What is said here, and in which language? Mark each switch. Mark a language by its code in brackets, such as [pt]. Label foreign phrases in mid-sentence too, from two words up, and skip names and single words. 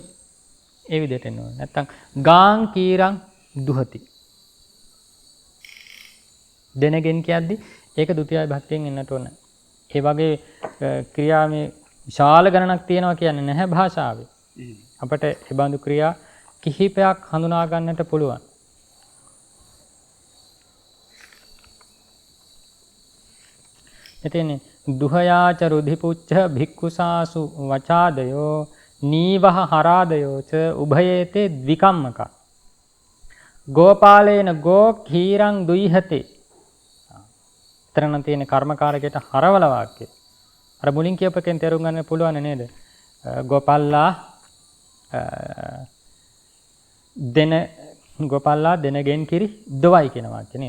[si] ඒ විදිහට එන්න ඕනේ. නැත්තම් [pi] ගාං කීරං දුහති. [si] දෙනගෙන් කියද්දි ඒක ဒုတိ විභක්තියෙන් එන්නට ඕන. ඒ වගේ ක්‍රියා මේ විශාල ගණනක් තියෙනවා කියන්නේ නැහැ භාෂාවේ. අපට ඒ බඳු ක්‍රියා කිහිපයක් හඳුනා ගන්නට පුළුවන්. [pi] එතෙන්නේ දුහයාච රුධිපුච්ඡ භික්ඛුසාසු වචාදයෝ නීවහ හරාදයෝ ච උභයේතේ ද්විකම්මක ගෝපාලේන ගෝ කීරං දුයිහතේ. [si] තරණ තියෙන කර්මකාරකයට හරවල වාක්‍ය. අර මුලින් කියපකෙන් තේරුම් ගන්න පුළුවන් නේද? ගෝපල්ලා දෙනගෙන් කිරි දොවයි කියන වාක්‍ය නේද?